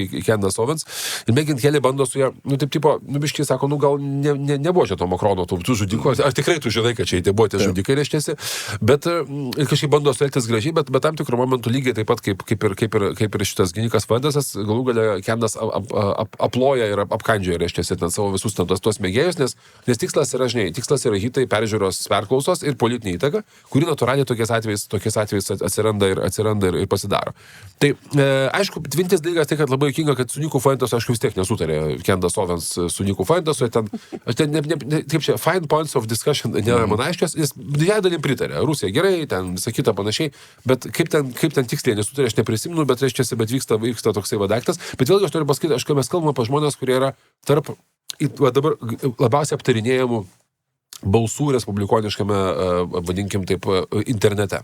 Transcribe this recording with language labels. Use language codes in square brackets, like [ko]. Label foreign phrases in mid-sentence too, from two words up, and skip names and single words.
[lt] į Candace Owens, ir Meghan Kelly bando su ją, taip tipo, biškiai sako, gal nebuvo čia to Makrono, tų žudikų, ar tikrai tu žinai, kad čia buvo tie žudikai, reiškiasi, bet ir kažkaip bando suelgtis gražiai, bet tam tikrų momentų lygiai taip pat kaip ir šitas gynikas Vandasas, galų galia Candace aploja ir apkandžioja, reiškiasi, ten savo visus tuos mėgėjus, nes tikslas yra hitai, perklausos ir politinė įtaka, kuri natūraliai tokiais atvejais atsiranda ir pasidaro. Tai, aišku, vienintelis dalykas tai, kad labai juokinga, kad su Niku Fuentesu, aišku, vis tiek nesutarė Candace Owens su Niku Fuentesu, kaip čia, [en] fine points of discussion [lt] nėra man aiškios, nes didžiąją dalim pritarė. Rusija gerai, ten visą kitą panašiai, bet kaip ten tiksliai nesutarė, aš neprisimenu, bet reiškiasi, bet vyksta toksai vadaktas. Bet vėlgi aš noriu pasakyti, kai mes kalbame apie žmonės, kurie yra tarp dabar labiausiai aptarinėjamų balsų respublikoniškame, vadinkim taip, internete.